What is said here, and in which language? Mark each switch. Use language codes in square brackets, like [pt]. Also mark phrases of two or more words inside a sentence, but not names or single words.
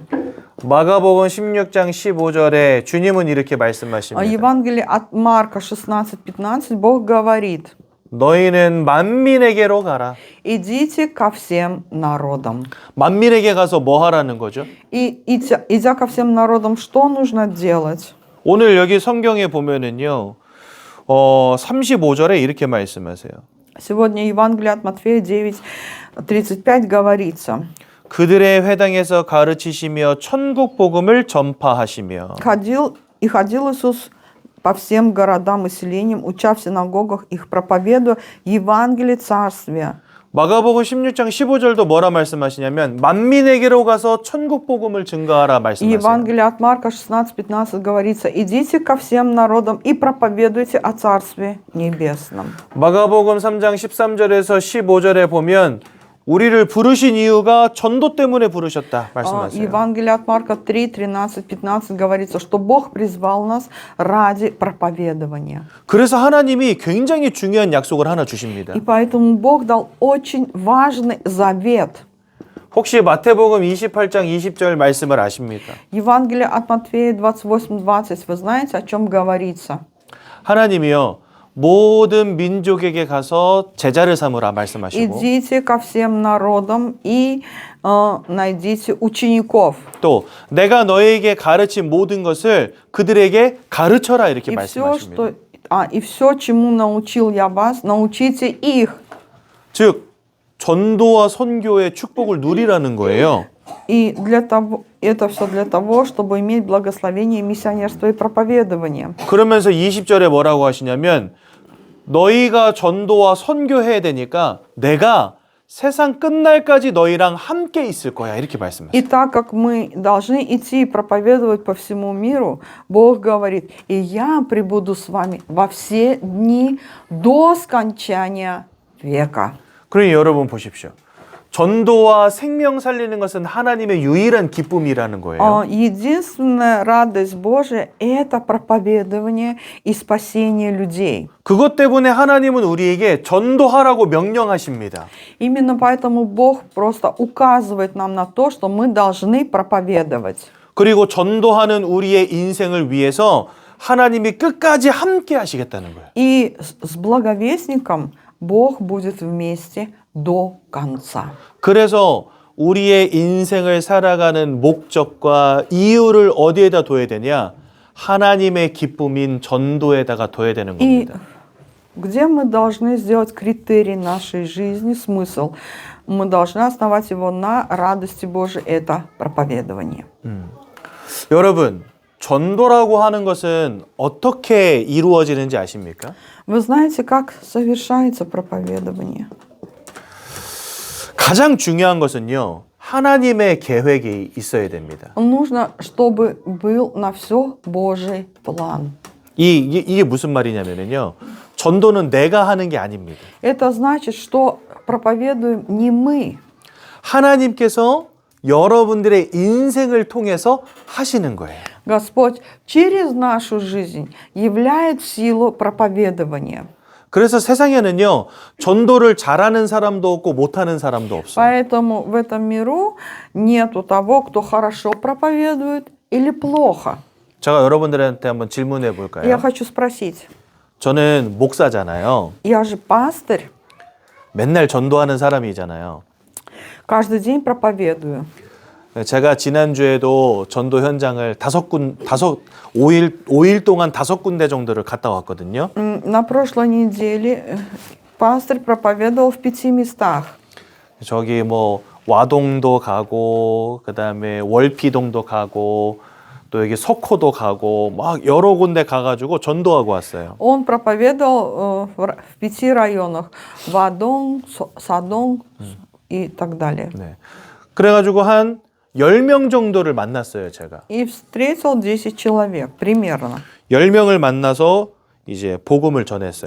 [ko] 마가복음 16장 15절에 주님은 이렇게 말씀하십니다. [ru] Евангелие от Марка 16:15 Бог говорит: [ko] 너희는 만민에게로 가라. [ru] Идите ко всем народам. [ko] 만민에게 가서 뭐 하라는 거죠? [ru] И идя ко всем народам, что нужно делать? [ko] 오늘 여기 성경에 보면은요. 35절에 이렇게 말씀하세요. [ru] Сегодня Евангелие от Матфея 9:35 говорится: [ko] 그들의 회당에서 가르치시며 천국 복음을 전파하시며. [ru] Ходил Иисус по всем городам и селениям, уча в синагогах их, проповедуя Евангелие Царствия. [ko] 마가복음 16장 15절도 뭐라 말씀하시냐면 만민에게로 가서 천국 복음을 증거하라 말씀하세요. [ru] Евангелие от Марка 16:15 говорится: идите ко всем народам и проповедуйте о Царстве Небесном. [ko] 마가복음 3장 13절에서 15절에 보면 우리를 부르신 이유가 전도 때문에 부르셨다 말씀하세요. [ru] Евангелие от Марка 3:13-15 говорится, что Бог призвал нас ради проповедования. [ko] 그래서 하나님이 굉장히 중요한 약속을 하나 주십니다. [ru] И поэтому Бог дал очень важный завет. [ko] 혹시 마태복음 28장 20절 말씀을 아십니까? [ru] Евангелие от Матфея 28:20, вы знаете, о чем говорится? [ko] 하나님이요. 모든 민족에게 가서 제자를 삼으라 말씀하시고 [ru] Идите ко всем народам и найдите учеников. [ko] 또 내가 너에게 가르친 모든 것을 그들에게 가르쳐라 이렇게 말씀하십니다. [ru] И все, чему научил я вас, научите их. [ko] 즉 전도와 선교의 축복을 누리라는 거예요. [ru] И это все для того, чтобы иметь благословение миссионерства и проповедования. [ko] 그러면서 20절에 뭐라고 하시냐면 너희가 전도와 선교해야 되니까 내가 세상 끝날까지 너희랑 함께 있을 거야 이렇게 말씀하세요. [ru] И так как мы должны идти и проповедовать по всему миру, Бог говорит: и я пребуду с вами во все дни до скончания века. [ko] 그러니 여러분 보십시오. 전도와 생명 살리는 것은 하나님의 유일한 기쁨이라는 거예요. [ru] Единственная радость Божия – это проповедование и спасение людей. [ko] 그것 때문에 하나님은 우리에게 전도하라고 명령하십니다. [ru] Именно поэтому Бог просто указывает нам на то, что мы должны проповедовать. [ko] 그리고 전도하는 우리의 인생을 위해서 하나님이 끝까지 함께 하시겠다는 거예요. [ru] И с благовестником Бог будет вместе до конца. [ko] 그래서 우리의 인생을 살아가는 목적과 이유를 어디에다 둬야 되냐? 하나님의 기쁨인 전도에다가 둬야 되는 [ru] И [ko] 겁니다. [ru] где мы должны сделать критерий нашей жизни, смысл? Мы должны основать его на радости Божией, это проповедование. [ko] 여러분, 전도라고 하는 것은 어떻게 이루어지는지 아십니까? [ru] Вы знаете, как совершается проповедование? [ko] 가장 중요한 것은요. 하나님의 계획이 있어야 됩니다. [ru] Нужно, чтобы был на все Божий план. [ko] 이게 무슨 말이냐면요. 전도는 내가 하는 게 아닙니다. [ru] Это значит, что проповедуем не мы. [ko] 하나님께서 여러분들의 인생을 통해서 하시는 거예요. [ru] Господь через нашу жизнь являет силу проповедования. [ko] 그래서 세상에는요, 전도를 잘하는 사람도 없고 못하는 사람도 없어요. [ru] Поэтому в этом миру нету того, кто хорошо проповедует или плохо. [ko] 제가 여러분들한테 한번 질문해 [ru] Я [ko] 볼까요? [ru] хочу спросить. [ko] 저는 목사잖아요. [ru] Я же пастырь, [ko] 맨날 전도하는 사람이잖아요. [ru] каждый день проповедую. [ko] 제가 지난주에도 전도 현장을 5일 동안 5군데 정도를 갔다 왔거든요. [ru] На прошлой неделе пастырь проповедовал в 5 местах. [ko] 저기 뭐 와동도 가고, 그다음에 월피동도 가고, 또 여기 석호도 가고, 막 여러 군데 가가지고 전도하고 왔어요. [ru] Он проповедовал в 5 районах. Вадон, Садон и так далее. [ko] 네. 그래가지고 한 10명 정도를 만났어요, 제가. [ru] И встретил 10 человек примерно. [ko] 10명을 만나서 이제 복음을 전했어요.